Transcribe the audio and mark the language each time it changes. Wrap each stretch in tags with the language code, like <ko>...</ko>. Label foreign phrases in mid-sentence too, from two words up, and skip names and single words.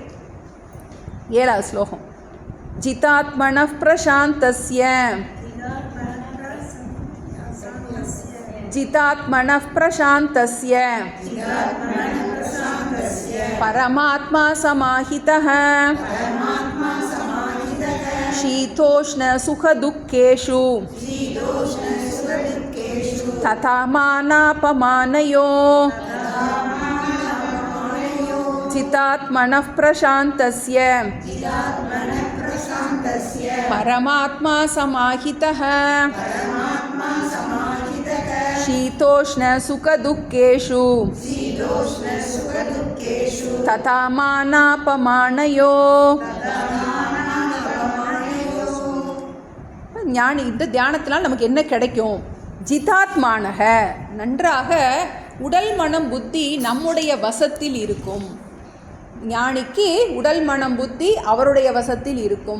<ta>7வது ஸ்லோகம்.</ta> <sa>जितात्मनः प्रशान्तस्य जितात्मनः प्रशान्तस्य परमात्मा समाहितः शीतोष्ण सुख दुःखेषु तथा मानापमानयो चितात्मनः प्रशान्तस्य परमात्मा समाहितः शीतोष्ण सुख दुःखेषु तथा मानापमानयो.</sa> <ta>ஞானி இந்த தியானத்தினால் நமக்கு என்ன கிடைக்கும். ஜிதாத்மானக நன்றாக உடல் மனம் புத்தி நம்முடைய வசத்தில் இருக்கும். ஞானிக்கு உடல் மனம் புத்தி அவருடைய வசத்தில் இருக்கும்.</ta>